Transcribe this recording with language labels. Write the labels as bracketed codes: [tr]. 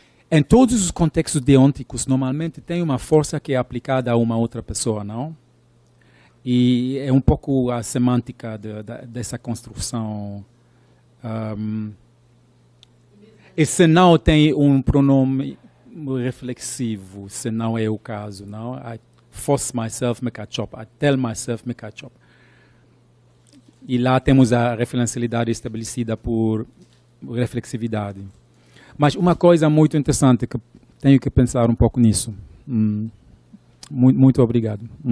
[pt] Em todos os contextos deônticos, normalmente tem uma força que é aplicada a uma outra pessoa, não? E é um pouco a semântica dessa construção. E se não tem um pronome reflexivo, se não é o caso, não? [en] I force myself make a chop, I tell myself make a chop. [pt] E lá temos a referencialidade estabelecida por reflexividade. Mas uma coisa muito interessante, que tenho que pensar um pouco nisso. Muito obrigado.